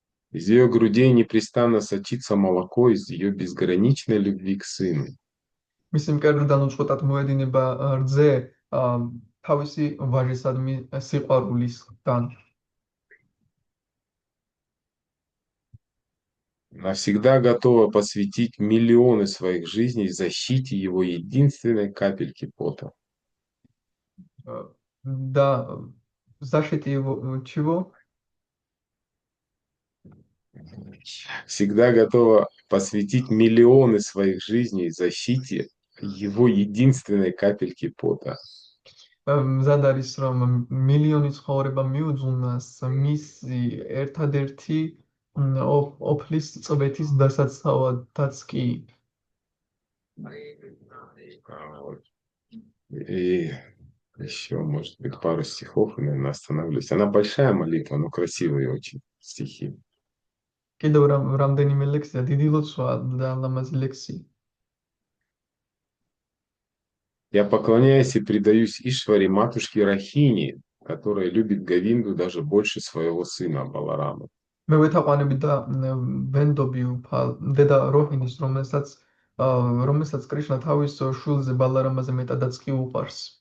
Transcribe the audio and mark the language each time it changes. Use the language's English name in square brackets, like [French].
[Russian] Из ее грудей непрестанно сочится молоко из ее безграничной любви к сыну. [Georgian] მისი მკერდიდან უწყვეტად მოედინება რძე თავისი ვაჟისადმი სიყვარულისგან. [Russian] Она всегда готова посвятить миллионы своих жизней защите его единственной капельки пота. Да, защите его чего? Всегда готова посвятить миллионы своих жизней защите его единственной капельки пота. [Georgian] მზად არის რომ მილიონი ცხოვრება მიუძღვნას მისი ერთადერთი ოფლის წვეთის დასაცავადაც კი. [Russian] Вот. И еще, может быть, пару стихов, и, наверное, остановлюсь. Она большая молитва, но красивые очень стихи. [Georgian] კიდევ რამდენიმე ლექსია, დიდი ლოცვა და ლამაზი ლექსი. [Russian] Я поклоняюсь и предаюсь Ишваре, матушке Рахини, которая любит Говинду даже больше своего сына Баларама. [Georgian] მე ვეთაყვანები და ვენდობი დედა როჰინის, რომელსაც კრიშნა თავის შვილზე ბალარამაზე მეტადაც კი უყვარს.